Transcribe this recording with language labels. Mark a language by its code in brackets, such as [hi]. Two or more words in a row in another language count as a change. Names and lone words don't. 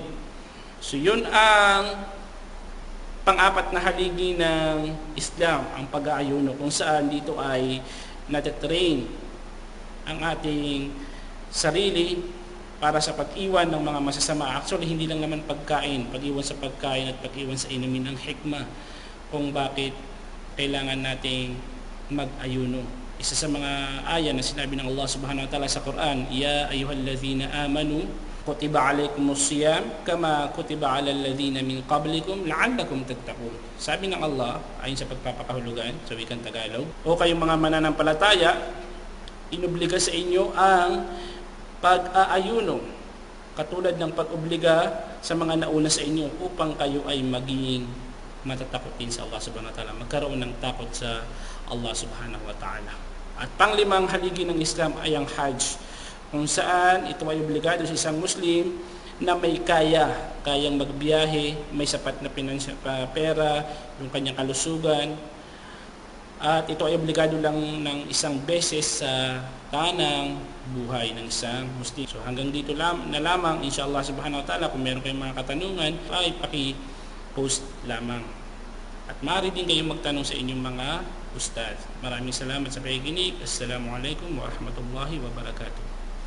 [tl] So yun ang pang-apat na haligi ng Islam, ang pag-aayuno, kung saan dito ay natitrain ang ating sarili para sa pag-iwan ng mga masasama. Actually, hindi lang naman pagkain, pag-iwan sa pagkain at pag-iwan sa inumin ng hikmah kung bakit kailangan nating mag-ayuno. Isa sa mga aya na sinabi ng Allah [ar] سبحانه وتعالى [tl] sa Quran, [ar] يا أيها الذين آمنوا كتب عليكم الصيام كما كتب على الذين من قبلكم لعلكم تتقون. [tl] Sabi ng Allah ayon sa pagpapakahulugan sa wikang Tagalog, o kayong mga mananampalataya, inobliga sa inyo ang pag-aayuno katulad ng pag-obliga sa mga nauna sa inyo upang kayo ay maging matatakot din sa Allah [ar] سبحانه وتعالى, [tl] magkaroon ng takot sa Allah [ar] سبحانه وتعالى. [tl] At panglimang haligi ng Islam ay ang Hajj, kung saan ito ay obligado sa isang Muslim na may kayang magbiyahe, may sapat na pera, yung kanyang kalusugan, at ito ay obligado lang ng isang beses sa tanang buhay ng isang Muslim. So hanggang dito na lamang, [ar] إن شاء الله سبحانه وتعالى. [tl] Kung meron kayong mga katanungan, ay paki-post lamang. At maaari din kayong magtanong sa inyong mga ustad. Maraming salamat sa pakikinig. [ar] السلام عليكم ورحمة الله وبركاته.